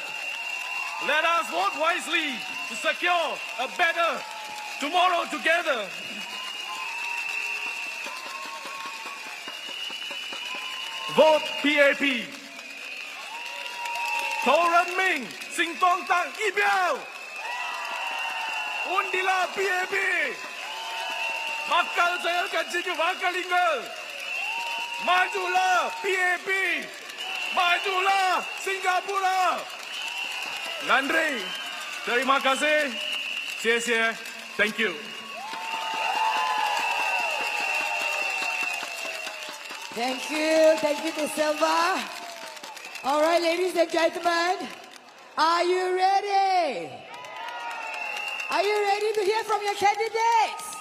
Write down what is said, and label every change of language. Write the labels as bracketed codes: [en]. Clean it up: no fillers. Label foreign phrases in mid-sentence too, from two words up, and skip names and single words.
[en] Let us vote wisely to secure a better tomorrow together. Vote PAP. [zh] 投人民行动党一票 Undilah PAP. [ms] Bakal saya continue bakal tinggal. Majulah PAP. Majulah Singapura. Nandri, terima kasih. [zh] 谢谢. [en] Thank you. Thank you. Thank you, Ms. Silva. All right, ladies and gentlemen, are you ready? Are you ready to hear from your candidates?